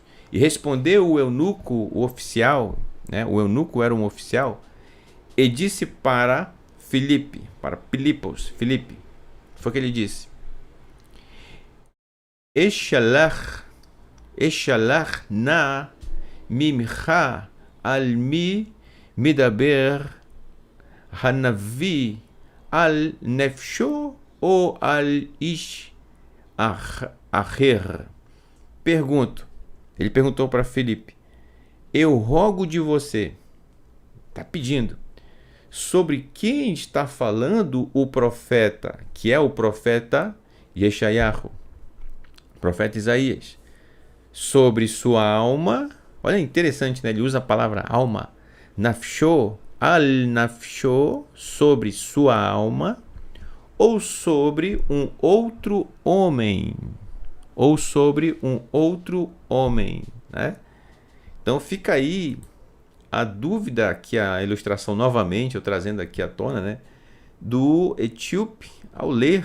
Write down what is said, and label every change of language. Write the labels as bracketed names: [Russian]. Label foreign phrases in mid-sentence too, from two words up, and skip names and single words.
[Portuguese] E respondeu o eunuco, o oficial, né? O eunuco era um oficial, e disse para Filipe, para Pilipos, Filipe, foi o que ele disse: [Hebrew] אשאלך נא ממך על מי מדבר הנביא על נפשו או על איש אחר. [Portuguese] Ele perguntou para Filipe: eu rogo de você, está pedindo, sobre quem está falando o profeta, que é o profeta Yeshayahu, o profeta Isaías, sobre sua alma. Olha, interessante, né? Ele usa a palavra alma, [Hebrew] נפשו, על נפשו, [Portuguese] sobre sua alma, ou sobre um outro homem, né? Então fica aí a dúvida, que a ilustração novamente, eu trazendo aqui à tona, né, do etíope ao ler.